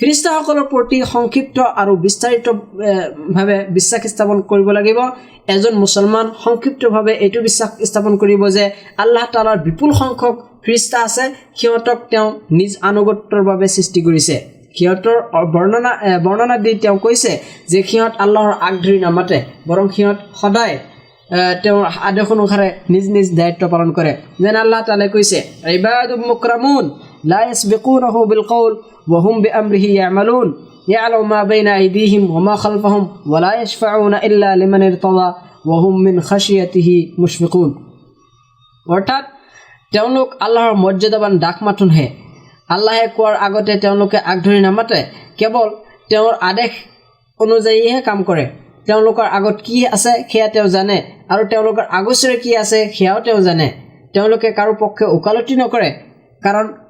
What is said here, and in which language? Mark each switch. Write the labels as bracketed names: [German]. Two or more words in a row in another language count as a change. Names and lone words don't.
[Assamese] ফিৰিষ্টাসকলৰ প্ৰতি সংক্ষিপ্ত আৰু বিস্তাৰিতভাৱে বিশ্বাস স্থাপন কৰিব লাগিব এজন মুছলমান সংক্ষিপ্তভাৱে এইটো বিশ্বাস স্থাপন কৰিব যে আল্লাহ তাআলাৰ বিপুল সংখ্যক ফিৰিষ্টা আছে সিহঁতক তেওঁ নিজ আনুগত্যৰ বাবে সৃষ্টি কৰিছে সিহঁতৰ বৰ্ণনা দি তেওঁ কৈছে যে সিহঁত আল্লাহৰ আগধৰি নামাতে বৰং সিহঁত সদায় তেওঁৰ আদেশ অনুসাৰে নিজ নিজ দায়িত্ব পালন কৰে যেন আল্লাহ তাআলাই কৈছে [Arabic] عباد مكرمون لا يسبقونه بالقول وهم بأمره يعملون يعلم ما بين أيديهم و ما خلفهم ولا يشفعون إلا لمن ارتضى وهم من خشيته مشفقون [Assamese] অৰ্থাৎ তেওঁলোক আল্লাহৰ মৰ্যাদাবান দাস মাথোনহে আল্লাহে কোৱাৰ আগতে তেওঁলোকে আগধৰি নামাতে কেৱল তেওঁৰ আদেশ অনুযায়ীহে কাম কৰে তেওঁলোকৰ আগত কি আছে সেয়া তেওঁ জানে আৰু তেওঁলোকৰ আগচৰে কি আছে সেয়াও তেওঁ জানে তেওঁলোকে কাৰো পক্ষে ওকালতি নকৰে কাৰণ